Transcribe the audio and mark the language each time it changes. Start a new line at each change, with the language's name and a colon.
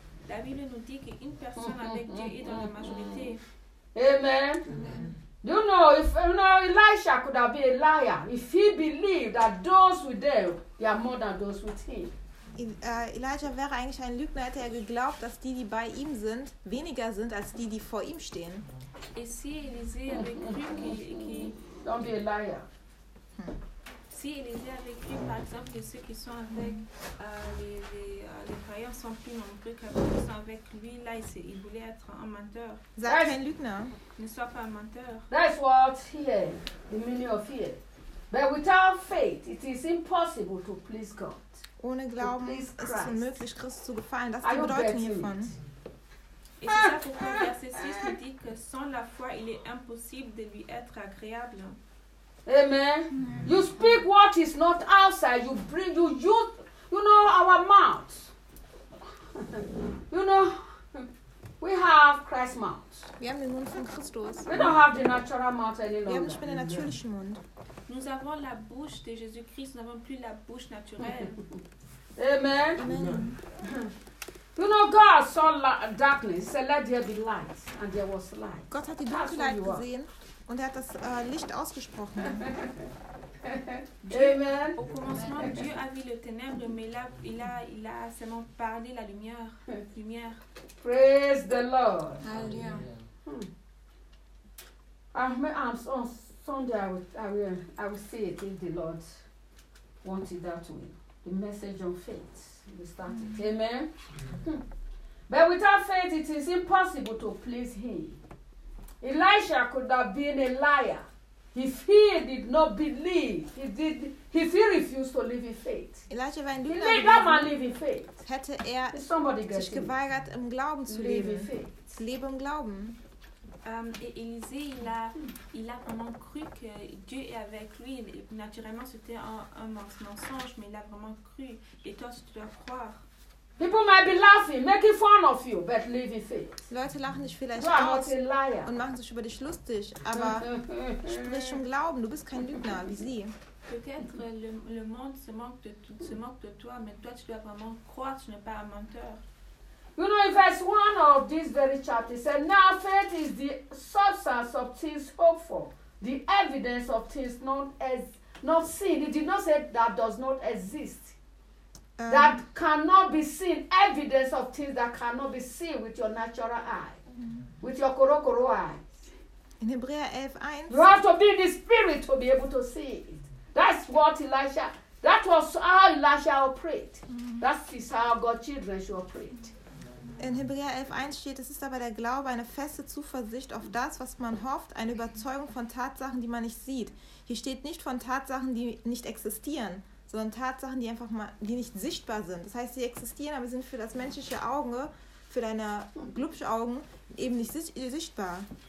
French: La Bible nous dit que une personne avec Dieu est dans la majorité. Amen.
English: Do you know if you know Elisha could have been a liar if he believed that those with them they are more than those with him?
German: Elijah wäre eigentlich ein Lügner, hätte er geglaubt, dass die bei ihm sind, weniger sind als die vor ihm stehen.
French: Et si Élisée avait cru que
English: don't be a liar.
French: Si Élisée avait cru, par exemple, que ceux qui sont avec les croyants sont plus nombreux que ceux qui sont avec lui, là, il voulait être un menteur. Ne sois pas un menteur.
English: That's what here, the meaning of here. But without faith, it is impossible to please God.
German: Ohne Glauben ist es unmöglich, Christ zu gefallen. Das ist die Bedeutung hiervon.
French: Et c'est ça pourquoi verset 6 nous dit que sans la foi, il est impossible de lui être agréable. Amen.
English: You speak what is not outside. You bring you know our mouth. You know, we have Christ's mouth.
German: Wir haben den Mund von Christus.
English: We don't have the natural mouth any longer.
German: Wir haben nicht mehr den natürlichen Mund.
French: Nous avons la bouche de Jésus-Christ. Nous n'avons plus la bouche naturelle. Amen. Amen.
English: You know, God saw darkness. He said, "Let there be light," and there was light.
German: Gott hat die Dunkelheit gesehen. Und hat das Licht ausgesprochen. Amen.
French: Au commencement, Dieu a vu le ténèbre, mais là, il a seulement parlé la lumière. Lumière.
English: Praise the Lord. Hallelujah. On Sunday, I will see it if the Lord wanted that way. The message on faith. We started. Mm-hmm. Amen. Mm-hmm. But without faith, it is impossible to please Him. Elisha could have been a liar if he did not believe. If he refused to live in faith.
German: Elisha war ein Lügner.
English: He made that man live in faith.
German: Hätte er sich geweigert, im Glauben zu leben. Lebe im Glauben.
French: Élisée, il a vraiment cru que Dieu est avec lui. Naturellement, c'était un mensonge, mais il a vraiment cru. Et toi, tu dois croire.
English: People might be laughing, making fun of you, but live in faith.
German: Leute lachen dich vielleicht aus und machen sich über dich lustig, aber sprich im Glauben, du bist kein Lügner, wie sie.
French: Peut-être le monde se moque de toi, mais toi, tu dois vraiment croire, tu n'es pas un menteur.
English: You know, in verse 1 of this very chapter, it says, "Now faith is the substance of things hoped for, the evidence of things not seen." It did not say that does not exist. That cannot be seen, evidence of things that cannot be seen with your natural eye, with your korokoro eyes. In Hebrews 11:1, you have to be in the spirit to be able to see it. That's what Elisha, that was how Elisha operated. That is how God's children should operate.
German: In Hebräer 11,1 steht, es ist aber der Glaube eine feste Zuversicht auf das, was man hofft, eine Überzeugung von Tatsachen, die man nicht sieht. Hier steht nicht von Tatsachen, die nicht existieren, sondern Tatsachen, die einfach mal, die nicht sichtbar sind. Das heißt, sie existieren, aber sind für das menschliche Auge, für deine Glubschaugen, eben nicht sichtbar.